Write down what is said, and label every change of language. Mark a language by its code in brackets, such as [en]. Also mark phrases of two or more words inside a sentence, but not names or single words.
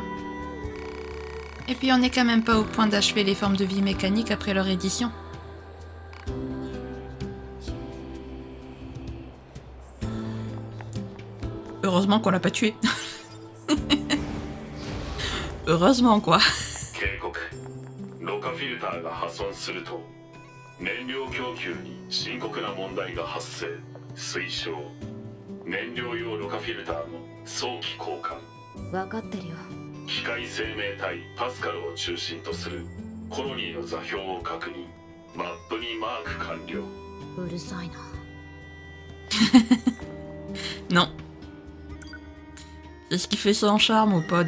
[fr] Et puis on n'est quand même pas au point d'achever les formes de vie mécaniques après leur édition. Heureusement qu'on l'a pas tué. Heureusement quoi. [ja] 警告。ろ過フィルターが破損すると燃料供給に深刻な問題が発生。推奨。燃料用ろ過フィルターの早期交換。分かってるよ。機械生命体パスカルを中心とするコロニーの座標を確認。マップにマーク完了。うるさいな。 [fr] Non. C'est ce qui fait son charme au pod.